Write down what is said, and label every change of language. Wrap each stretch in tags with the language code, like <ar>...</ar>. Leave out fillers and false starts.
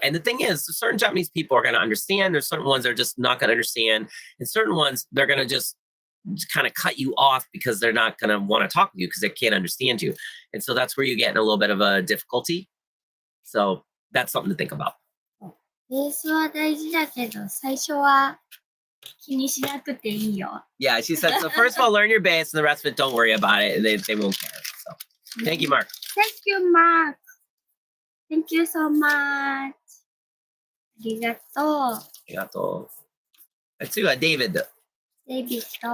<en>And the thing is, certain Japanese people are going to understand. There's certain ones that are just not going to understand. And certain ones, they're going to just kind of cut you off because they're not going to want to talk with you because they can't understand you. And so that's where you get in a little bit of a difficulty. So that's something to think about.</en> <ja>ベースは大事だけど、最初は気にしなくていいよ。</ja> <en>Yeah, she said, so first of all, learn your bass and the rest of it, don't worry about it. They won't care. So thank you, Mark. Thank you, Mark. Thank you so much.</en> <ja>ありがとう。ありがとう。次は David.</ja> <en>David.</en>